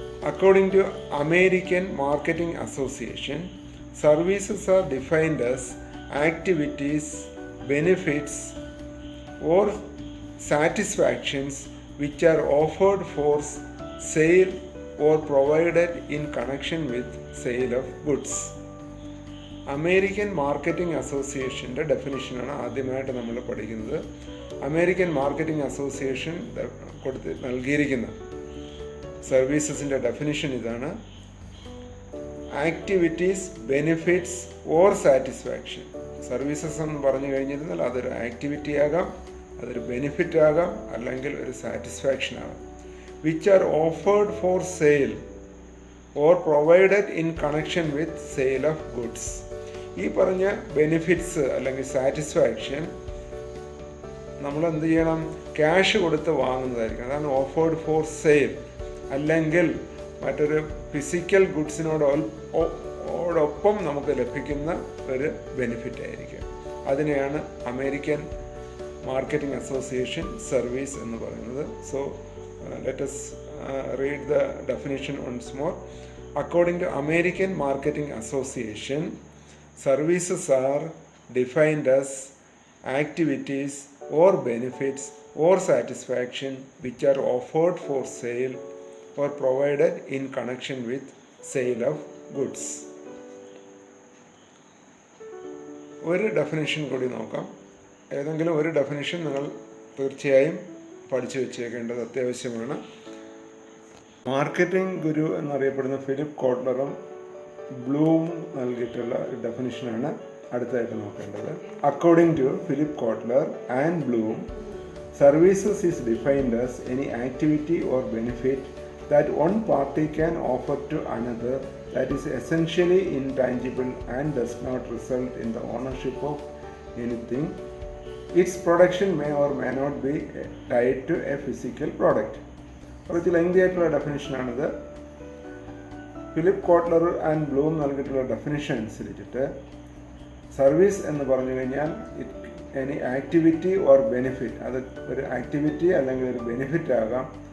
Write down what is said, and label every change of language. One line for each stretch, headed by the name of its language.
English: According to American Marketing Association, services are defined as activities, benefits, or satisfactions which are offered for sale or provided in connection with sale of goods.
Malayalam: American marketing അസോസിയേഷൻ്റെ ഡെഫിനിഷനാണ് ആദ്യമായിട്ട് നമ്മൾ പഠിക്കുന്നത്. American marketing association നൽകിയിരിക്കുന്ന സർവീസസിൻ്റെ definition ഇതാണ്: activities, benefits or satisfaction. Services എന്ന് പറഞ്ഞു കഴിഞ്ഞിരുന്നാൽ അതൊരു activity ആകാം, അതൊരു ബെനിഫിറ്റ് ആകാം, അല്ലെങ്കിൽ ഒരു സാറ്റിസ്ഫാക്ഷൻ ആകാം.
English: Which are offered for sale or provided in connection with sale of goods.
Malayalam: ഈ പറഞ്ഞ ബെനിഫിറ്റ്സ് അല്ലെങ്കിൽ സാറ്റിസ്ഫാക്ഷൻ നമ്മൾ എന്ത് ചെയ്യണം? ക്യാഷ് കൊടുത്ത് വാങ്ങുന്നതായിരിക്കും. അതാണ് ഓഫേർഡ് ഫോർ സെയിൽ. അല്ലെങ്കിൽ മറ്റൊരു ഫിസിക്കൽ ഗുഡ്സിനോടൊപ്പം നമുക്ക് ലഭിക്കുന്ന ഒരു ബെനിഫിറ്റ് ആയിരിക്കും. അതിനെയാണ് അമേരിക്കൻ മാർക്കറ്റിംഗ് അസോസിയേഷൻ സർവീസ് എന്ന് പറയുന്നത്.
English: So let us read the definition once more. According to American Marketing Association, services are defined as activities or benefits or satisfaction which are offered for sale or provided in connection with sale of goods.
Malayalam: ഒരു definition കൂടി നോക്കാം. ഏതെങ്കിലും ഒരു definition നിങ്ങൾ തീർച്ചയായും പഠിച്ചു വെച്ചേക്കേണ്ടത് അത്യാവശ്യമാണ്. Marketing ഗുരു എന്നറിയപ്പെടുന്ന ഫിലിപ്പ് കോട്ട്ലറും ബ്ലൂം നൽകിയിട്ടുള്ള ഒരു ഡെഫിനിഷനാണ് അടുത്തായിട്ട് നോക്കേണ്ടത്.
English: According to Philip Kotler and Bloom, services is defined as any activity or benefit that one party can offer to another that is essentially intangible and does not result in the ownership of anything. Its production may or may not be tied to a physical product.
Malayalam: കുറച്ച് lengthy ആയിട്ടുള്ള ഡെഫിനിഷനാണിത്. Philip Kotler and Bloom നൽകിയിട്ടുള്ള definition അനുസരിച്ചിട്ട് service എന്ന് പറഞ്ഞു കഴിഞ്ഞാൽ
English: any activity or benefit,
Malayalam: അത് ഒരു activity അല്ലെങ്കിൽ ഒരു ബെനിഫിറ്റ് ആകാം.